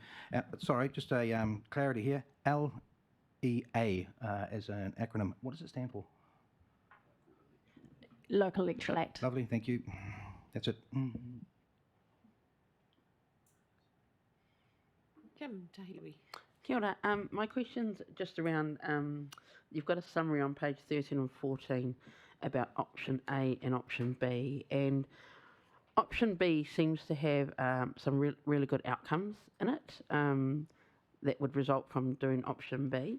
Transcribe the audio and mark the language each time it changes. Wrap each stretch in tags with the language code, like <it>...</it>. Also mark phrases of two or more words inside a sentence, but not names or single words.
<en>Sorry, just a clarity here. LEA as an acronym. What does it stand for? Local Electoral Act. Lovely, thank you. That's it. Kim Tahiwi.</en> <mi>Kia ora.</mi> <en>My question's just around, you've got a summary on page 13 and 14 about option A and option B, and option B seems to have some really good outcomes in it that would result from doing option B.</en>